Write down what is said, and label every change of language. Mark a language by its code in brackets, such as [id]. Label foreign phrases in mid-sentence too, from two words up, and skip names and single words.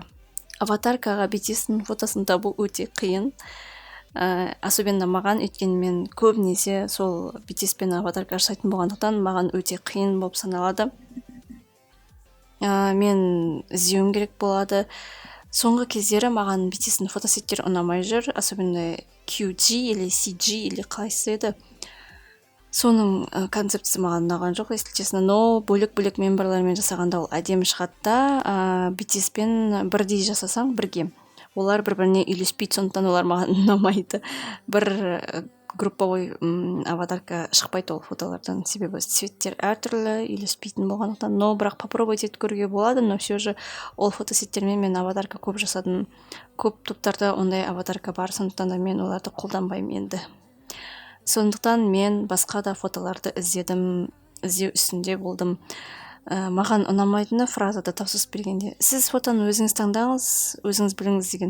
[kk] Аватаркаға BTS-ның фотосын табу өте қиын. Особенно маған, өйткені мен көбінесе сол BTS-пен аватарка жасайтын болғандықтан маған өте қиын болып саналады. Мен іздеуім керек болады. Соңғы кездері маған BTS-ның фотосеттері ұнамай жүр, [ru] особенно QG или CG или [kk] қалайсы еді. Соның концептісі маған ұнаған жоқ, [ru] если честно, [kk] но бөлек-бөлек мемберлермен жасағанда ол әдемі шығады да, BTS-пен бірдей жасасаң бірге. Олар бір-біріне үйлеспейді, сондықтан олар маған ұнамайды. Бір групповой аватарка шықпайды ол фотолардан, себебі цветтер әртүрлі үйлеспейтін болғандықтан, но бірақ попробовать етіп көруге болады, [ru] но все же [kk] ол фотосеттермен мен аватарка көп жасадым. Көп топтарда ондай аватарка бар, сондықтан да мен оларды қолданбаймын енді. Сондықтан мен басқа да фотоларды іздеу үстінде болдым. Маған ұнамайтыны фразада тапсырыс бергенде: сіз фотоны өзіңіз таңдаңыз, өзіңіз біліңіз деген.